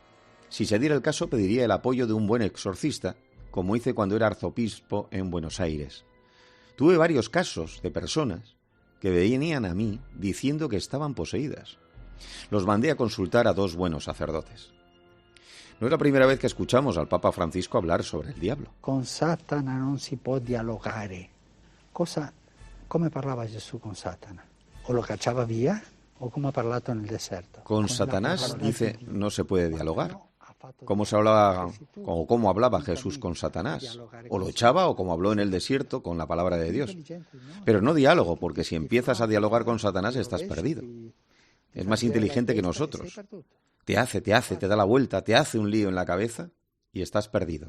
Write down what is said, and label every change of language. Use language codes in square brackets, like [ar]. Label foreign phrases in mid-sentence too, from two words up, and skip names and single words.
[es] Si se diera el caso, pediría el apoyo de un buen exorcista, como hice cuando era arzobispo en Buenos Aires. Tuve varios casos de personas que venían a mí diciendo que estaban poseídas. Los mandé a consultar a 2 buenos sacerdotes. No es la primera vez que escuchamos al Papa Francisco hablar sobre el diablo. [it] Con Satana non si può dialogare. Come parlava Gesù con Satana? O lo cacciava via, o come ha parlato nel deserto. [es] Con Satanás, dice, no se puede dialogar. ¿Cómo se hablaba, o cómo hablaba Jesús con Satanás? O lo echaba, o como habló en el desierto con la palabra de Dios. Pero no diálogo, porque si empiezas a dialogar con Satanás estás perdido. Es más inteligente que nosotros. Te da la vuelta, te hace un lío en la cabeza y estás perdido.